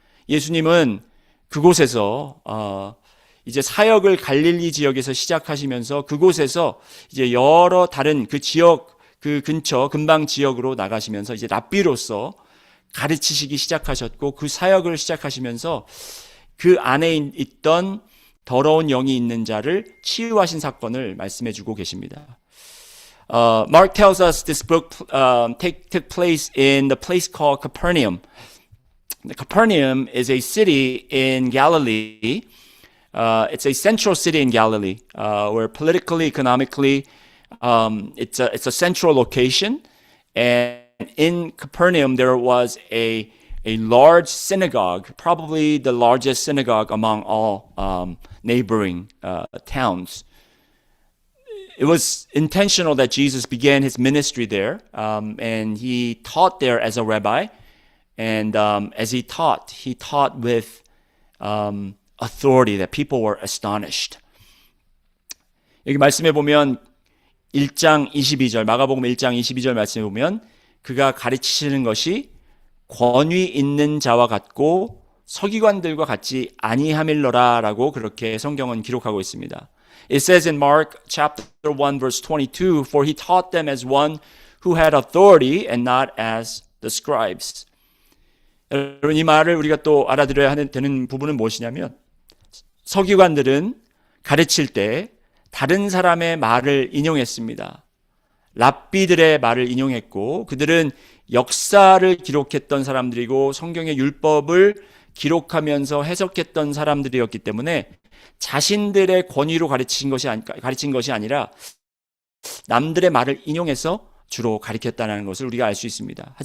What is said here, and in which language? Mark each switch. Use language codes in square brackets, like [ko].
[ko] 예수님은 그곳에서 이제 사역을 갈릴리 지역에서 시작하시면서 그곳에서 이제 여러 다른 그 지역 그 근처 근방 지역으로 나가시면서 이제 랍비로서 가르치시기 시작하셨고 그 사역을 시작하시면서 그 안에 있던 더러운 영이 있는 자를 치유하신 사건을 말씀해 주고 계십니다. [en] Mark tells us this book took place in the place called Capernaum. Capernaum is a city in Galilee. It's a central city in Galilee, where politically, economically, it's a central location. And in Capernaum, there was a large synagogue, probably the largest synagogue among all neighboring towns. It was intentional that Jesus began his ministry there, and he taught there as a rabbi. And as he taught with authority that people were astonished. [ko] 여기 말씀해 보면 1장 22절, 마가복음 1장 22절 말씀해 보면 그가 가르치시는 것이 권위 있는 자와 같고 서기관들과 같이 아니함일러라라고 그렇게 성경은 기록하고 있습니다. [en] It says in Mark chapter 1 verse 22, for he taught them as one who had authority and not as the scribes. [ko] 여러분 이 말을 우리가 또 알아들어야 되는 부분은 무엇이냐면 서기관들은 가르칠 때 다른 사람의 말을 인용했습니다. 랍비들의 말을 인용했고 그들은 역사를 기록했던 사람들이고 성경의 율법을 기록하면서 해석했던 사람들이었기 때문에 자신들의 권위로 가르친 것이 아니라 남들의 말을 인용해서 주로 가르쳤다는 것을 우리가 알 수 있습니다.